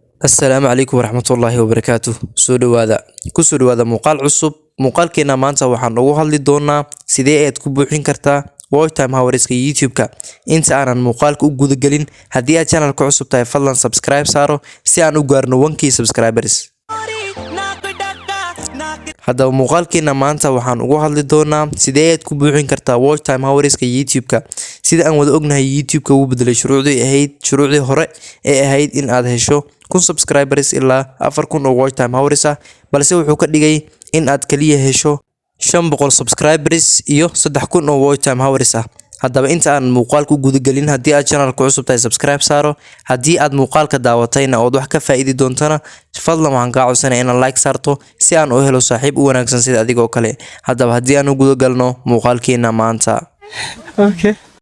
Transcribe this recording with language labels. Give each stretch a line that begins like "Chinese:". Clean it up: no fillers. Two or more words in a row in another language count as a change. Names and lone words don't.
Arabic: السلام عليكم ورحمة الله وبركاته.
Somali: Kusoo dhawaada muuqaal cusub. Muuqaalkeena maanta waxaan ugu hadli doonaa sidee aad ku buuxin kartaa
English: watch time hours-ka
Somali: YouTube-ka. Inta aanan muuqaalka u guda gelin, haddii aad channel-ka cusub tahay fadlan subscribe saaro si aan u gaarno 1k subscribers. Haddaba muuqaalkeena maanta waxaan ugu hadli doonaa sidee aad ku buuxin kartaa
English: watch time hours-ka
Somali: YouTube-ka. Sida aan wada ognahay, YouTube-ka wuu bedelay shuruucdii hore ee ahayd in aad hesho 1000 subscribers ilaa 4000 oo
English: watch time hours
Somali: ah, balse wuxuu ka dhigay in aad kaliya hesho 500 subscribers iyo 3000 oo
English: watch time hours
Somali: ah. Haddaba inta aan muuqaalka u guda gelin, haddii aad channel-ka cusub tahay subscribe saaro. Haddii aad muuqaalka daawatayna ood wax ka faa'iidi doontana, fadlan waxaan kaa codsanayaa inaad like saarto si aan u helo saaxiib u wanaagsan sida adiga oo kale. Haddaba haddii aan u guda galno muuqaalkeena maanta.
English: Okay.